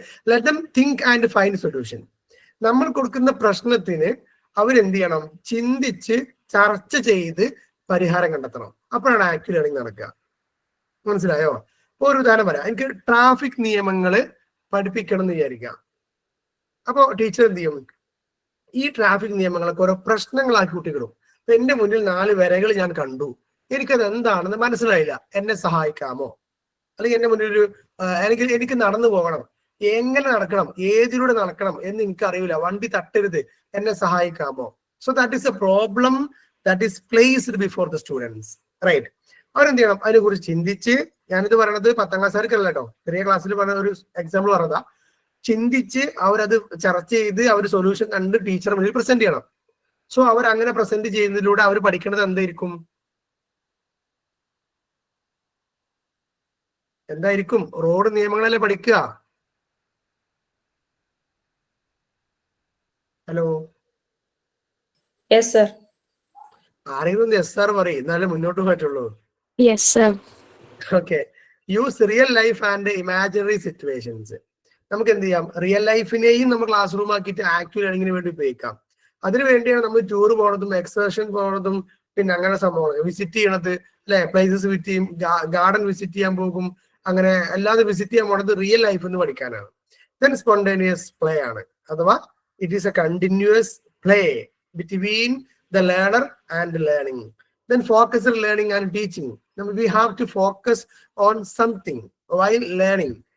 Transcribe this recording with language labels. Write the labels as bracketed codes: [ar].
[en] Let them think and find solution. [ml] നമ്മൾ കൊടുക്കുന്ന പ്രശ്നത്തിന് അവരെന്ത് ചെയ്യണം? ചിന്തിച്ച് ചർച്ച ചെയ്ത് പരിഹാരം കണ്ടെത്തണം. അപ്പോഴാണ് ആക്റ്റീവ് ലേണിംഗ് നടക്കുക. മനസ്സിലായോ? ഒരു ഉദാഹരണം പറയാം. എനിക്ക് ട്രാഫിക് നിയമങ്ങള് പഠിപ്പിക്കണം എന്ന് വിചാരിക്കാം. അപ്പൊ ടീച്ചർ എന്ത് ചെയ്യും? ഈ ട്രാഫിക് നിയമങ്ങളൊക്കെ ഓരോ പ്രശ്നങ്ങളാക്കി കുട്ടികളും. അപ്പൊ എന്റെ മുന്നിൽ 4 വരകൾ ഞാൻ കണ്ടു, എനിക്കത് എന്താണെന്ന് മനസ്സിലായില്ല, എന്നെ സഹായിക്കാമോ? അല്ലെങ്കിൽ എന്റെ മുന്നിൽ എനിക്ക് നടന്നു പോകണം, എങ്ങനെ നടക്കണം, ഏതിലൂടെ നടക്കണം എന്ന് എനിക്ക് അറിയില്ല, വണ്ടി തട്ടരുത്, എന്നെ സഹായിക്കാമോ? [en] So that is a problem that is placed before the students, right? [ml] അവരെന്ത് ചെയ്യണം, അതിനെ കുറിച്ച് ചിന്തിച്ച്, ഞാനിത് പറയണത് 10ാം ക്ലാസ്സുകാർക്കല്ല കേട്ടോ, ചെറിയ ക്ലാസ്സിൽ പറഞ്ഞ ഒരു എക്സാമ്പിൾ പറഞ്ഞതാ, ചിന്തിച്ച് അവരത് ചർച്ച ചെയ്ത് അവർ സൊല്യൂഷൻ കണ്ട് ടീച്ചർ മുന്നിൽ പ്രസന്റ് ചെയ്യണം. സോ അവർ അങ്ങനെ പ്രസന്റ് ചെയ്യുന്നതിലൂടെ അവർ പഠിക്കേണ്ടത് എന്തായിരിക്കും? എന്തായിരിക്കും? റോഡ് നിയമങ്ങളല്ലേ പഠിക്കുക. [en] Hello, yes sir. [ml] ആരെങ്കിലും യെസ് സാർ പറയും, എന്നാലേ മുന്നോട്ട് പറ്റുള്ളൂ. [en] Yes, sir. Okay. Use real life and imaginary situations. [ml] നമുക്ക് എന്ത് ചെയ്യാം, റിയൽ ലൈഫിനെയും നമ്മൾ ക്ലാസ് റൂം ആക്കിയിട്ട് ആക്ച്വൽ ലേണിങ്ങിന് വേണ്ടി ഉപയോഗിക്കാം. അതിനു വേണ്ടിയാണ് നമ്മൾ ടൂർ പോണതും എക്സ്കർഷൻ പോണതും പിന്നെ അങ്ങനെ സംഭവങ്ങൾ വിസിറ്റ് ചെയ്യണത്, അല്ലെ? പ്ലേസസ് വിസിറ്റ് ചെയ്യും, ഗാർഡൻ വിസിറ്റ് ചെയ്യാൻ പോകും, അങ്ങനെ അല്ലാതെ വിസിറ്റ് ചെയ്യാൻ പോണത് റിയൽ ലൈഫ് എന്ന് പഠിക്കാനാണ്. [en] then spontaneous play [ml] ആണ്, അഥവാ [en] It is a continuous play between the learner and learning. Then focused learning and teaching. Now we have to focus on something while learning.